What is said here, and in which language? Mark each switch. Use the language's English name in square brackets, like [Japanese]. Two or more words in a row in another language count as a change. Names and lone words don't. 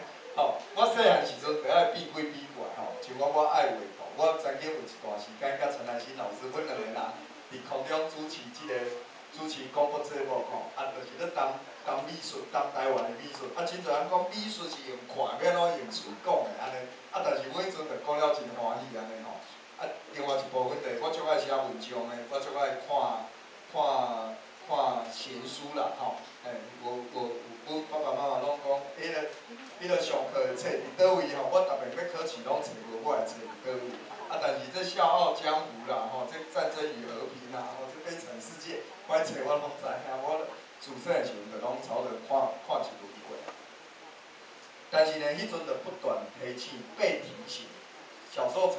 [Min Nan Chinese] 吼，我细汉时阵就爱比鬼比怪吼，像我爱画图，我曾经有一段时间甲陈来新老师阮两个人伫空中主持广播节目吼，就是咧谈美术，谈台湾的美术，真侪人讲美术是用看，免拢用嘴讲的安尼，但是我迄阵就讲了真欢喜安尼吼。另外一部分就是我足爱写文章的，我足爱看闲书啦吼。阮爸爸妈妈拢讲，迄个上课的册伫倒位吼，我逐遍要考试拢找无我的册伫倒位。但是这《笑傲江湖》啦吼，这《战争与和平》啦吼，这《悲惨世界》，我册我拢知影，我。自细的时阵就拢朝着看一轮过，但是呢，迄阵就不断提醒、被提醒，小时候成